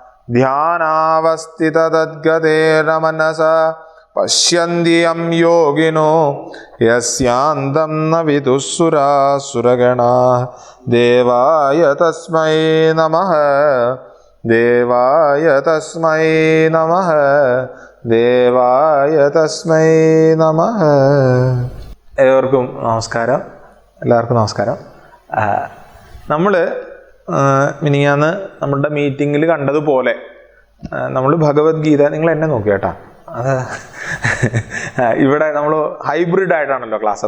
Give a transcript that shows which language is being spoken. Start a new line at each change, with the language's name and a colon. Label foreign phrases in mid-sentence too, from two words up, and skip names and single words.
Sanskrit: ध्यानावस्थिततद्गतेन मनसा पश्यन्ति यं योगिनो यस्यान्तं न विदुः सुरासुरगणाः। देवाय तस्मै नमः देवाय तस्मै नमः देवाय तस्मै नमः।
Malayalam: ഏവർക്കും നമസ്കാരം. എല്ലാവർക്കും നമസ്കാരം. നമ്മൾ മിനിയാന്ന് നമ്മളുടെ മീറ്റിങ്ങിൽ കണ്ടതുപോലെ നമ്മൾ ഭഗവത്ഗീത, നിങ്ങൾ എന്നെ നോക്കി കേട്ടാ, അത് ഇവിടെ നമ്മൾ ഹൈബ്രിഡ് ആയിട്ടാണല്ലോ ക്ലാസ്.